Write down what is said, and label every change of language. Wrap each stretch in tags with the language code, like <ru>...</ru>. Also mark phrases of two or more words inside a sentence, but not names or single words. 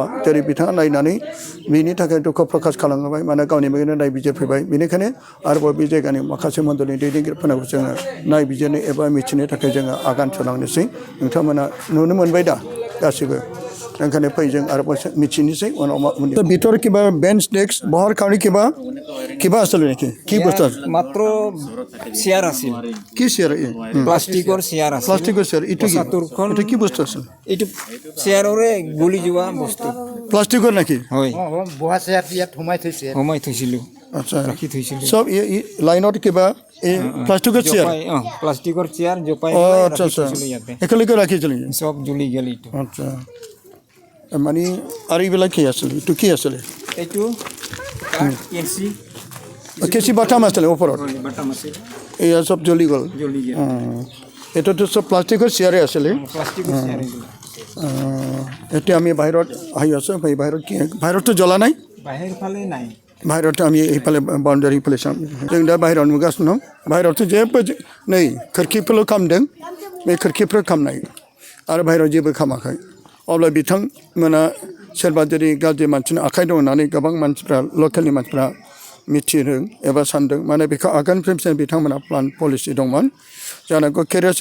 <brx>जेरै बिथाङा नायनानै बिनि थाखाय दुखु प्रकाश खालामबाय मानोना गावनि मेगनजों नायबिजिरफैबाय बेनिखायनो आरोबाव बे जायगानि माखासे मन्दलनि दैदेनगिरिफोरनाव जोङो नायबिजिरनो एबा मिथिनो थाखाय जोङो आगान सुरलांनोसै नोंथांमोना नुनो मोनबाय दा गासिबो ओंखायनो फै जों आरोबाव मिथिनोसै उनाव मा</brx> <as>ভিতর কিবা বেঞ্চ ডেস্ক বহার কারণে কিবা আসলে নাকি কি বস্তু মাত্র চেয়ার আছিল কি চেয়ার প্লাষ্টিকৰ চেয়াৰ আছিল প্লাষ্টিকৰ চেয়ার এটা কি বস্তু আছে এইটো চেয়াৰৰে গলি যোৱা বস্তু প্লাষ্টিকৰ নাকি হয় বহা চেয়াৰ ইয়াত সোমাই থৈছিলোঁ আচ্ছা ৰাখি থৈছিলোঁ সব লাইনত কিবা এই প্লাষ্টিকৰ চেয়াৰ প্লাষ্টিকৰ চেয়াৰ জপাই আচ্ছা আচ্ছা একেলগে ৰাখিছিল সব জ্বলি গেল এইটো আচ্ছা মানে আর এইবিলাক কি আসলে এইটো কি আসলে এইটো কেঁচি বাটাম আসলে ওপৰত বাটাম আছে এয়া সব জ্বলি গ'ল এটা তো সব প্লাষ্টিকৰ চেয়াৰে আসলে প্লাষ্টিকৰ চেয়াৰ এতিয়া আমি বাহিৰত আহি আছোঁ বাহিৰত কি বাহিৰততো জ্বলা নাই বাহিৰ ফালে নাই</as> <brx>बाहेरायावथ' आम्ही এইফালে बाउन्डारि এইফালে जों दा बाहेरायाव नुगासिनो दं बाहेरायावथ' जेबो नै खोरखिफोरल' खामदों बे खोरखिफोर खामनाय आरो बाहेरायाव जेबो खामाखै अब्ला बिथांमोना सोरबा जुदि गाज्रि मानसिनि आखाइ दं होननानै गोबां मानसिफ्रा लकेलनि मानसिफ्रा मिथिदों एबा सानदों माने बेखौ आगाननिफ्राय बिथांमोना</brx> <en>plan policy</en> <brx>दंमोन जानांगौ केरासिन</brx>